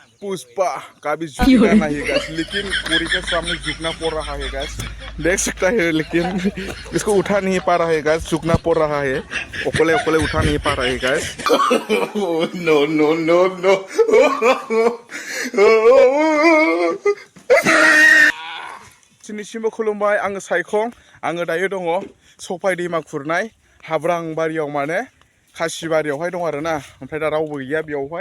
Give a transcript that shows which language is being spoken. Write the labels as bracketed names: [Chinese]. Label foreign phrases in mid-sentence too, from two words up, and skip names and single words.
[Hindi] पुष्पा का भी झुकना ही गैस, लेकिन पूरी के सामने झुकना पड़ रहा है गैस, देख सकता है, लेकिन इसको उठा नहीं पा रहा है गैस, झुकना पड़ रहा है, ओकले ओकले उठा नहीं पा रहा है गैस। [English] no no no no [Bodo] सिनिसिमबो खुलुमबाय, आङो सायखं, आङो दायो दङ सफाय दैमा खुरनाय हाब्रां बारियाव, माने खासिबारियावहाय दं आरोना, ओमफ्राय दा रावबो गैया बेयावहाय।